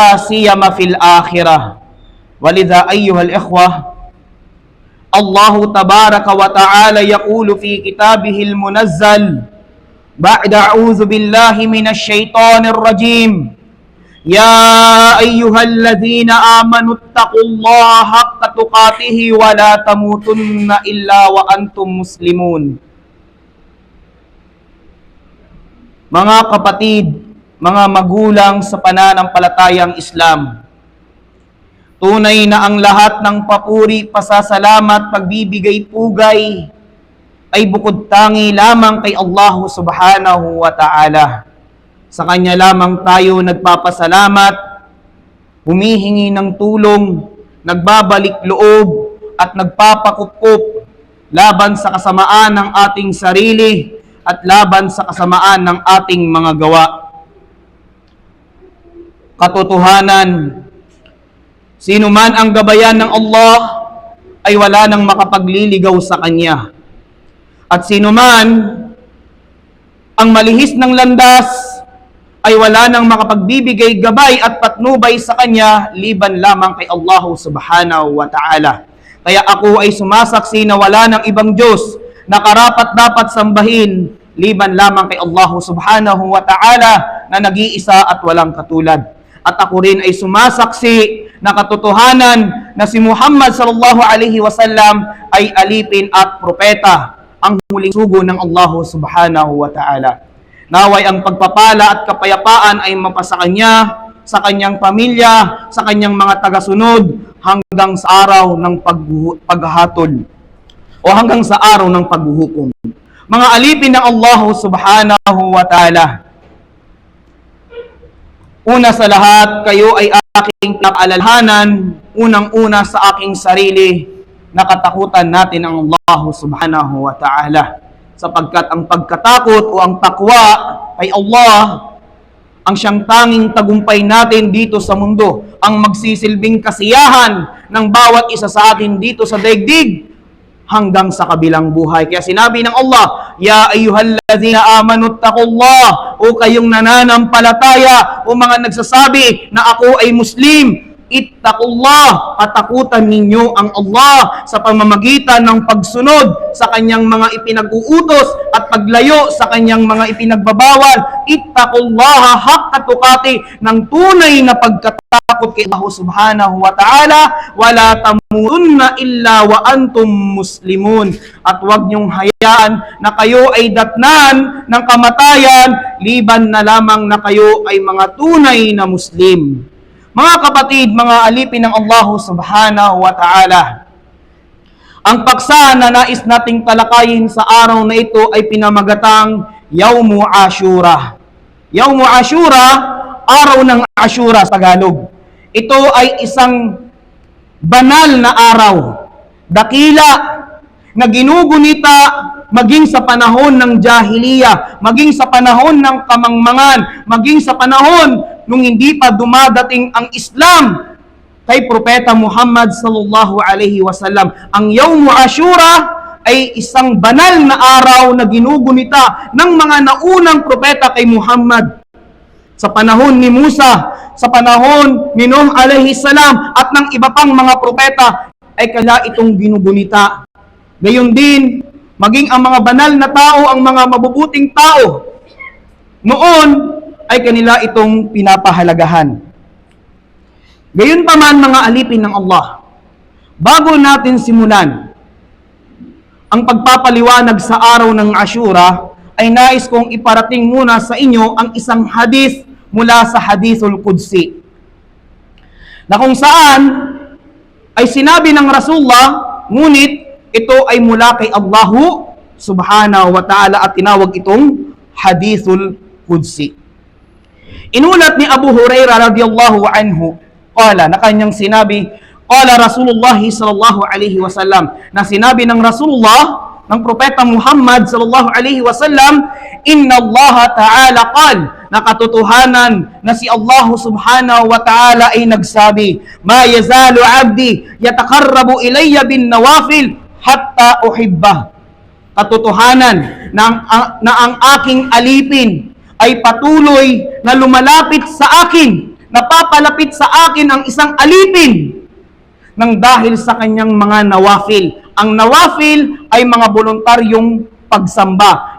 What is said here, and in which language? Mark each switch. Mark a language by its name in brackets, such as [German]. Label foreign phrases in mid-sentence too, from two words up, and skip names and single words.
[Arabic] سيما في الآخرة ولذا أيها الإخوة الله تبارك وتعالى يقول في كتابه المنزل بعد أعوذ بالله من الشيطان الرجيم يا أيها الذين آمنوا اتقوا الله حق تقاته ولا تموتن إلا وأنتم مسلمون. [Filipino] Mga kapatid, mga magulang sa pananampalatayang Islam, tunay na ang lahat ng papuri, pasasalamat, pagbibigay pugay ay bukod tangi lamang kay [Arabic] الله سبحانه وتعالى. [Filipino] Sa Kanya lamang tayo nagpapasalamat, humihingi ng tulong, nagbabalik loob at nagpapakup laban sa kasamaan ng ating sarili at laban sa kasamaan ng ating mga gawa. Katotohanan, sino man ang gabayan ng Allah ay wala nang makapagliligaw sa Kanya. At sino man ang malihis ng landas ay wala nang makapagbibigay gabay at patnubay sa Kanya liban lamang kay [Arabic] الله سبحانه وتعالى. [Filipino] Kaya ako ay sumasaksi na wala nang ibang Diyos na karapat dapat sambahin liban lamang kay [Arabic] الله سبحانه وتعالى [Filipino] na nag-iisa at walang katulad. At ako rin ay sumasaksi na katotohanan na si Muhammad [Arabic] صلى الله عليه وسلم [Filipino] ay alipin at propeta, ang huling sugo ng [Arabic] الله سبحانه وتعالى. [Filipino] Naway ang pagpapala at kapayapaan ay mapasa Kanya, sa Kanyang pamilya, sa Kanyang mga tagasunod, hanggang sa araw ng paghatol o hanggang sa araw ng paghuhukom. Mga alipin ng [Arabic] الله سبحانه وتعالى, [Filipino] una sa lahat, kayo ay aking napaalalhanan, unang-una sa aking sarili, nakatakutan natin ang [Arabic] الله سبحانه وتعالى. [Filipino] Sapagkat ang pagkatakot o ang takwa ay Allah, ang siyang tanging tagumpay natin dito sa mundo, ang magsisilbing kasiyahan ng bawat isa sa atin dito sa daigdig hanggang sa kabilang buhay. Kaya sinabi ng Allah, [Arabic] يا أيها الذين آمنوا اتقوا الله, [Filipino] o kayong nananampalataya, o mga nagsasabi na ako ay Muslim, ittaqullah, patakutan ninyo ang Allah sa pamamagitan ng pagsunod sa Kanyang mga ipinag-uutos at paglayo sa Kanyang mga ipinagbabawal. [Arabic] اتقوا الله حق تقاته, [Filipino] ng tunay na pagkatakot kay [Arabic] الله سبحانه وتعالى. ولا تموتن إلا وأنتم مسلمون, [Filipino] at huwag niyong hayaan na kayo ay datnan ng kamatayan liban na lamang na kayo ay mga tunay na Muslim. Mga kapatid, mga alipin ng [Arabic] الله سبحانه وتعالى, [Filipino] ang paksa na nais nating talakayin sa araw na ito ay pinamagatang Yawmu Ashura. Yawmu Ashura, araw ng Ashura sa Tagalog. Ito ay isang banal na araw, dakila, na ginugunita maging sa panahon ng jahiliya, maging sa panahon ng kamangmangan, maging sa panahon nung hindi pa dumadating ang Islam kay Propeta Muhammad [Arabic] صلى الله عليه وسلم. [Filipino] Ang Yawm Ashura ay isang banal na araw na ginugunita ng mga naunang propeta kay Muhammad. Sa panahon ni Musa, sa panahon ni Nuh [Arabic] عليه السلام, [Filipino] at ng iba pang mga propeta ay kaya itong ginugunita. Gayon din, maging ang mga banal na tao, ang mga mabubuting tao, noon ay kanila itong pinapahalagahan. Gayon pa man mga alipin ng Allah, bago natin simulan ang pagpapaliwanag sa araw ng Ashura, ay nais kong iparating muna sa inyo ang isang hadith mula sa Hadithul Qudsi, na kung saan ay sinabi ng Rasulullah, ngunit ito ay mula kay [Arabic] الله سبحانه وتعالى [Filipino] at tinawag itong Hadithul Qudsi. Inulat ni Abu Hurairah [Arabic] رضي الله عنه, [Filipino] qala, na kanyang sinabi, [Arabic] قال رسول الله صلى الله عليه وسلم, [Filipino] na sinabi ng Rasulullah, ng Propeta Muhammad [Arabic] صلى الله عليه وسلم, إن الله تعالى قال, [Filipino] na katotohanan na si [Arabic] الله سبحانه وتعالى [Filipino] ay nagsabi, [Arabic] ما يزال عبدي يتقرب إلي بالنوافل حتى أحبه. [Filipino] Katotohanan na ang aking alipin ay patuloy na lumalapit sa akin, napapalapit sa akin ang isang alipin nang dahil sa kanyang mga nawafil. Ang nawafil ay mga voluntaryong pagsamba.